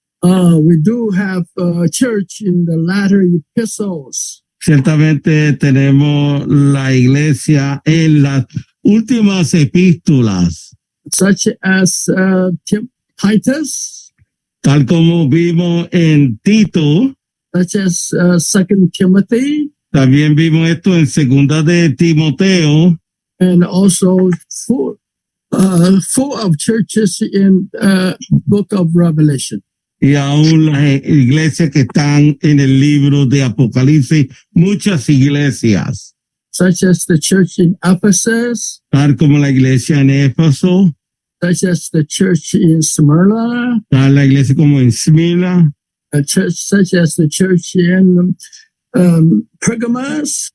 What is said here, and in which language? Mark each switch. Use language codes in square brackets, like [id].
[en] We do have a church in the latter epistles. [es] Ciertamente tenemos la iglesia en las últimas epístolas. [en] Such as Titus. [es] Tal como vimos en Tito. [en] Such as 2 Timothy. [es] También vimos esto en Segunda de Timoteo. [en] And also full of churches in Book of Revelation. [es] Y aún las iglesias que están en el libro de Apocalipsis, muchas iglesias. [en] Such as the church in Ephesus. [es] Tal como la iglesia en Éfeso. [en] Such as the church in Smyrna. [es] Tal la iglesia como en Smyrna. [en] Such as the church in Pergamos.